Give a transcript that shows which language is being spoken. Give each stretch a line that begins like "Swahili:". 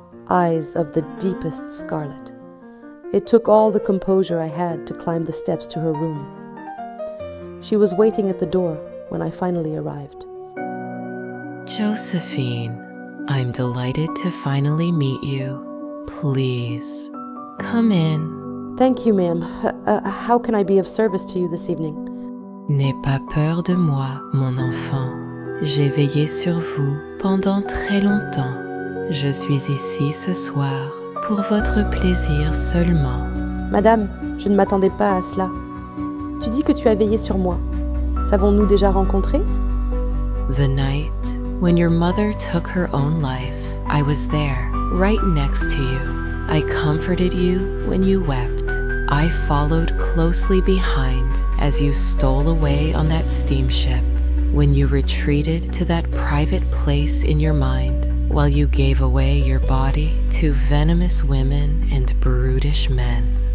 English: Eyes of the deepest scarlet. It took all the composure I had to climb the steps to her room. She was waiting at the door when I finally arrived. Josephine, I'm delighted to finally meet you. Please, come in. Thank you, ma'am. How can I be of service to you this evening?
French: N'aie pas peur de moi, mon enfant. J'ai veillé sur vous pendant très longtemps. Je suis ici ce soir pour votre plaisir seulement. Madame, je ne m'attendais pas à cela. Tu dis que tu as veillé sur moi. Savons-nous déjà rencontrés?
English: The night when your mother took her own life, I was there, right next to you. I comforted you when you wept. I followed closely behind as you stole away on that steamship, when you retreated to that private place in your mind while you gave away your body to venomous women and brutish men.